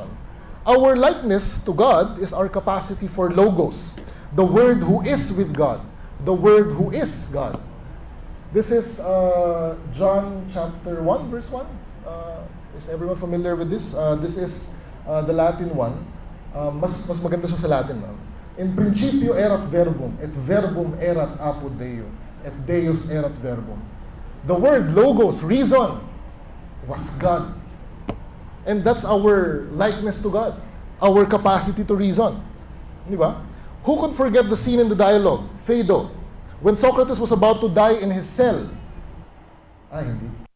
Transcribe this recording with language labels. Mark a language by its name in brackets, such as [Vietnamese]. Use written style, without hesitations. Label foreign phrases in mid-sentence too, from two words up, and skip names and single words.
[English] Our likeness to God is our capacity for logos, the Word who is with God, the Word who is God. This is John chapter 1, verse 1. Is everyone familiar with this? This is the Latin one. [Filipino] Mas maganda siya sa Latin. [Latin] In principio erat verbum, et verbum erat apud Deo, et Deus erat verbum. [English] The word logos, reason, was God. And that's our likeness to God, our capacity to reason. [Filipino] Di ba? [English] Who could forget the scene in the dialogue, Phaedo, when Socrates was about to die in his cell? [Filipino] Hindi.